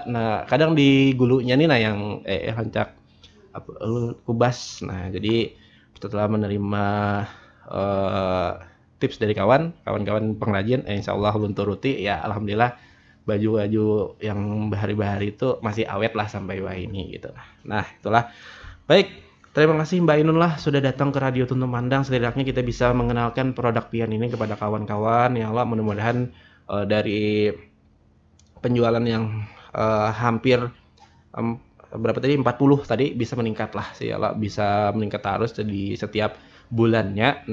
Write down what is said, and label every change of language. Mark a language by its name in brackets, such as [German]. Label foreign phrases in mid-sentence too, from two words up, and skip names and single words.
[Banjar] Nah, kadang di gulunya nih nah yang hancak kubas. [Indonesian] Nah, jadi setelah menerima tips dari kawan-kawan pengrajin, [Arabic] insya Allah [Indonesian] ulun turuti ya, alhamdulillah baju-baju yang bahari-bahari itu masih awet lah sampai wah ini gitu. Nah, itulah. Baik, terima kasih Mbak Ainun lah sudah datang ke Radio Tuntun Pandang. Setidaknya kita bisa mengenalkan produk pian ini kepada kawan-kawan. [Arabic] Ya Allah, [Indonesian] mudah-mudahan dari penjualan yang hampir berapa tadi 40 tadi bisa meningkat lah sih ya, bisa meningkat terus di setiap bulannya.